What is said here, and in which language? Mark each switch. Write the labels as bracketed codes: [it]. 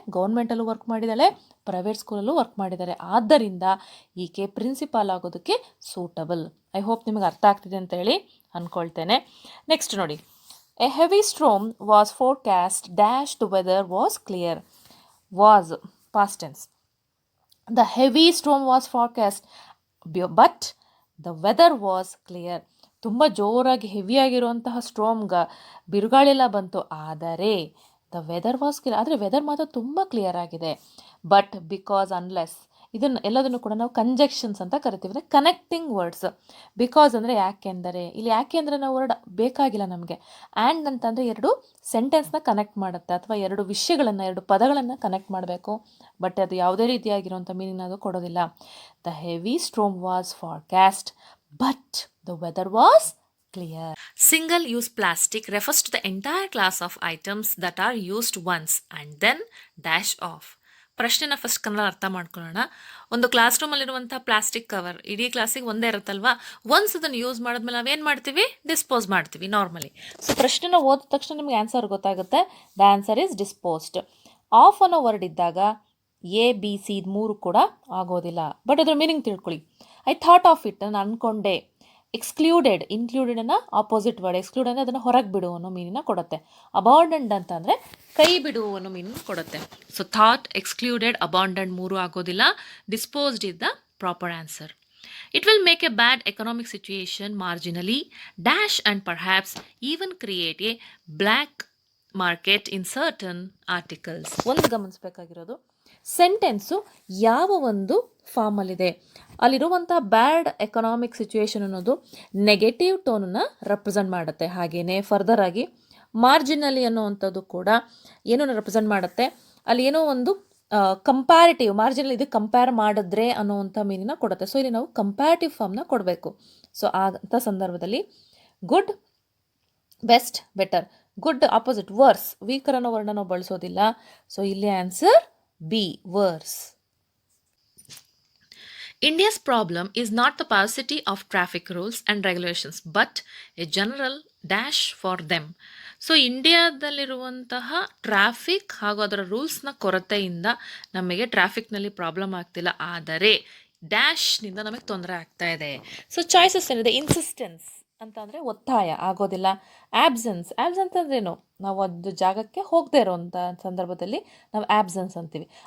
[kn] ಗೌರ್ಮೆಂಟಲ್ಲೂ work ಮಾಡಿದ್ದಾಳೆ, private ಸ್ಕೂಲಲ್ಲೂ work ಮಾಡಿದ್ದಾರೆ. ಆದ್ದರಿಂದ ಈಕೆ ಪ್ರಿನ್ಸಿಪಾಲ್ ಆಗೋದಕ್ಕೆ ಸೂಟಬಲ್. [en] I hope [kn] ನಿಮಗೆ ಅರ್ಥ ಆಗ್ತಿದೆ ಅಂತ ಹೇಳಿ ಅಂದ್ಕೊಳ್ತೇನೆ. ನೆಕ್ಸ್ಟ್ ನೋಡಿ. [en] A heavy storm was forecast dash the weather was clear. Was past tense. The heavy storm was forecast, but the weather was clear. [kn] ತುಂಬ ಜೋರಾಗಿ ಹೆವಿಯಾಗಿರುವಂತಹ ಸ್ಟ್ರೋಮ್ಗೆ ಬಿರುಗಾಳೆಲ್ಲ ಬಂತು, ಆದರೆ [en] the weather was clear, [kn] ಆದರೆ ವೆದರ್ ಮಾತ್ರ ತುಂಬ ಕ್ಲಿಯರ್ ಆಗಿದೆ. ಬಟ್ ಬಿಕಾಸ್ ಅನ್ಲೆಸ್, ಇದನ್ನು ಎಲ್ಲದನ್ನು ಕೂಡ ನಾವು ಕಂಜೆಕ್ಷನ್ಸ್ ಅಂತ ಕರಿತೀವಿ, ಅಂದರೆ ಕನೆಕ್ಟಿಂಗ್ ವರ್ಡ್ಸ್. ಬಿಕಾಸ್ ಅಂದರೆ ಯಾಕೆಂದರೆ, ಇಲ್ಲಿ ಯಾಕೆ ಅಂದರೆ ನಾವು ವರ್ಡ್ ಬೇಕಾಗಿಲ್ಲ ನಮಗೆ. ಆ್ಯಂಡ್ ಅಂತಂದರೆ ಎರಡು ಸೆಂಟೆನ್ಸ್ನ ಕನೆಕ್ಟ್ ಮಾಡುತ್ತೆ, ಅಥವಾ ಎರಡು ವಿಷಯಗಳನ್ನು, ಎರಡು ಪದಗಳನ್ನು ಕನೆಕ್ಟ್ ಮಾಡಬೇಕು. ಬಟ್ ಅದು ಯಾವುದೇ ರೀತಿಯಾಗಿರುವಂಥ ಮೀನಿಂಗ್ ಅದು ಕೊಡೋದಿಲ್ಲ. [en] The heavy storm was forecast, but the weather was clear. Single-use plastic refers to the entire class of items that are used once and then dash off. [kn] ಪ್ರಶ್ನೆನ ಫಸ್ಟ್ ಕನ್ನಡ ಅರ್ಥ ಮಾಡ್ಕೊಳ್ಳೋಣ. ಒಂದು ಕ್ಲಾಸ್ ರೂಮಲ್ಲಿರುವಂಥ ಪ್ಲಾಸ್ಟಿಕ್ ಕವರ್ ಇಡೀ ಕ್ಲಾಸಿಗೆ ಒಂದೇ ಇರುತ್ತಲ್ವಾ, ಒನ್ಸ್ ಅದನ್ನು use ಮಾಡಿದ್ಮೇಲೆ ನಾವೇನು ಮಾಡ್ತೀವಿ, ಡಿಸ್ಪೋಸ್ ಮಾಡ್ತೀವಿ ನಾರ್ಮಲಿ. ಸೊ ಪ್ರಶ್ನೆನ ಓದಿದ ತಕ್ಷಣ ನಿಮಗೆ ಆನ್ಸರ್ ಗೊತ್ತಾಗುತ್ತೆ. [en] The answer is disposed. [kn] Of ಅನ್ನೋ ವರ್ಡ್ ಇದ್ದಾಗ ಎ ಬಿ ಸಿ ಇದು ಮೂರು ಕೂಡ ಆಗೋದಿಲ್ಲ. ಬಟ್ ಅದ್ರ ಮೀನಿಂಗ್ ತಿಳ್ಕೊಳ್ಳಿ. [en] I thought of it, [kn] ನಾನು ಅಂದ್ಕೊಂಡೆ. Excluded, ಇನ್ಕ್ಲೂಡೆಡನ್ನು opposite word. ಎಕ್ಸ್ಕ್ಲೂಡ್ ಅಂದರೆ ಅದನ್ನು ಹೊರಗೆ ಬಿಡು ಅನ್ನೋ ಮೀನಿನ ಕೊಡುತ್ತೆ. ಅಬಾಂಡನ್ಡ್ ಅಂತ ಅಂದರೆ ಕೈ ಬಿಡು ಅನ್ನೋ ಮೀನಿನ ಕೊಡುತ್ತೆ. ಸೊ ಥಾಟ್, ಎಕ್ಸ್ಕ್ಲೂಡೆಡ್, ಅಬಾಂಡನ್ಡ್ ಮೂರು ಆಗೋದಿಲ್ಲ. [en] Disposed is the proper answer. It will make a bad economic situation marginally, dash and perhaps even create a black market in certain articles. [kn] ಒಂದು ಗಮನಿಸಬೇಕಾಗಿರೋದು, ಸೆಂಟೆನ್ಸು ಯಾವ ಒಂದು ಫಾರ್ಮಲ್ಲಿದೆ, ಅಲ್ಲಿರುವಂಥ ಬ್ಯಾಡ್ ಎಕನಾಮಿಕ್ ಸಿಚುವೇಶನ್ ಅನ್ನೋದು ನೆಗೆಟಿವ್ ಟೋನನ್ನು ರೆಪ್ರೆಸೆಂಟ್ ಮಾಡುತ್ತೆ. ಹಾಗೆಯೇ further ಆಗಿ ಮಾರ್ಜಿನಲಿ ಅನ್ನೋವಂಥದ್ದು ಕೂಡ ಏನನ್ನು ರೆಪ್ರೆಸೆಂಟ್ ಮಾಡುತ್ತೆ, ಅಲ್ಲಿ ಏನೋ ಒಂದು ಕಂಪ್ಯಾರಿಟಿವ್, ಮಾರ್ಜಿನಲ್ ಇದು ಕಂಪೇರ್ ಮಾಡಿದ್ರೆ ಅನ್ನೋವಂಥ ಮೀನಿನ ಕೊಡುತ್ತೆ. ಸೊ ಇಲ್ಲಿ ನಾವು ಕಂಪ್ಯಾರಿಟಿವ್ ಫಾರ್ಮ್ನ ಕೊಡಬೇಕು. ಸೊ ಅಂಥ ಸಂದರ್ಭದಲ್ಲಿ good, best, better. Good opposite verse, weaker ಅನ್ನೋ ವರ್ಣ ನಾವು ಬಳಸೋದಿಲ್ಲ. ಸೊ ಇಲ್ಲಿ answer B, verse. [en] India's problem is not the paucity of traffic rules and regulations, but a general dash for them. [kn] So ಇಂಡಿಯಾದಲ್ಲಿರುವಂತಹ traffic ಹಾಗೂ ಅದರ ರೂಲ್ಸ್ನ ಕೊರತೆಯಿಂದ ನಮಗೆ ಟ್ರಾಫಿಕ್ನಲ್ಲಿ ಪ್ರಾಬ್ಲಮ್ ಆಗ್ತಿಲ್ಲ, ಆದರೆ ಡ್ಯಾಶ್ನಿಂದ ನಮಗೆ ತೊಂದರೆ ಆಗ್ತಾ ಇದೆ. ಸೊ ಚಾಯ್ಸಸ್ ಏನಿದೆ, ಇನ್ಸಿಸ್ಟೆನ್ಸ್ ಅಂತ ಅಂದರೆ ಒತ್ತಾಯ ಆಗೋದಿಲ್ಲ. ಆಬ್ಸೆನ್ಸ್, ಆಬ್ಸೆನ್ಸ್ ಅಂದ್ರೇನು, ನಾವು ಒಂದು ಜಾಗಕ್ಕೆ ಹೋಗದೇ ಇರೋವಂಥ ಸಂದರ್ಭದಲ್ಲಿ ನಾವು ಆಬ್ಸೆನ್ಸ್ ಅಂತೀವಿ.